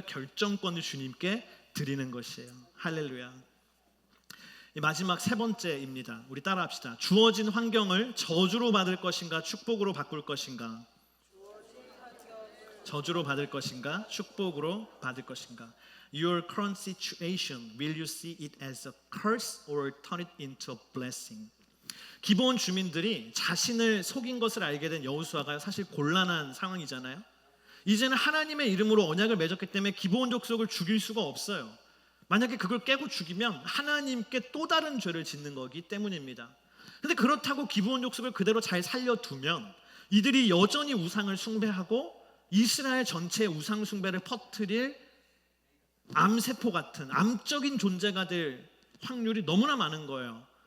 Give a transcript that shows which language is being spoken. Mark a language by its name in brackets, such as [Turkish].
[Korean] 결정권을 주님께 드리는 것이에요. 할렐루야. 마지막 세 번째입니다. 우리 따라합시다. 주어진 환경을 저주로 받을 것인가 축복으로 바꿀 것인가? 저주로 받을 것인가 축복으로 받을 것인가? [English] Your current situation, will you see it as a curse or turn it into a blessing? [Korean] 기브온 주민들이 자신을 속인 것을 알게 된 여호수아가 사실 곤란한 상황이잖아요. 이제는 하나님의 이름으로 언약을 맺었기 때문에 기브온 족속을 죽일 수가 없어요. 만약에 그걸 깨고 죽이면 하나님께 또 다른 죄를 짓는 거기 때문입니다. 그런데 그렇다고 기브온 족속을 그대로 잘 살려두면 이들이 여전히 우상을 숭배하고 이스라엘 전체의 우상 숭배를 퍼뜨릴 암세포 같은 암적인 존재가 될 확률이 너무나 많은 거예요.